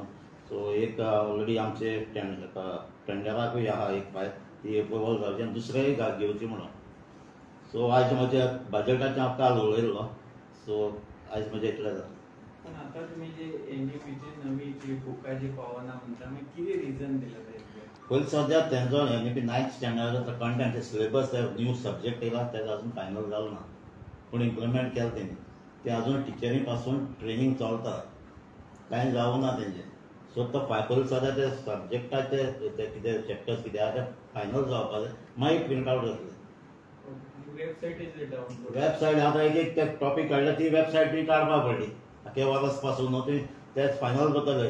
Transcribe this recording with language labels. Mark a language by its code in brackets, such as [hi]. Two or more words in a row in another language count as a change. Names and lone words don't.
[kok] सो एक ऑलरेडी आमचे टेंडराकूय आहा एक पायप, ती अप्रुवल जावची आनी दुसरेंय घेवची म्हणून. सो आयज म्हज्या बजेटाचें हांव काल उलयल्लो. सो आयज म्हजें इतलें जालें. पण आता तुम्ही जे NEPची नवी जी बुकां जी पावना म्हणटा, मागीर कितें रिजन दिला ताजें? पयलीं सद्या तेंचो NEP 9th स्टँडर्डाचो [en] content syllabus new subject [kok] येयला तेजो अजून फायनल जालो ना, पूण इम्प्लिमेंट केला तेणी. ते अजून टिचरी पासून ट्रेनिंग चलता, कांय जावं ना तेंचें. सो तो पयलीं सद्या ते सब्जेक्टाचे ते कितें चॅप्टर्स कितें आहा ते फायनल जावपाक जाय, मागीर [en] print out [kok] जातलें. वेबसायट आतां एक टॉपीक काडला ती वेबसायट ती काडपाक पडली आख्या वर्स पासून न्हू, ती तेच फायनल करतले.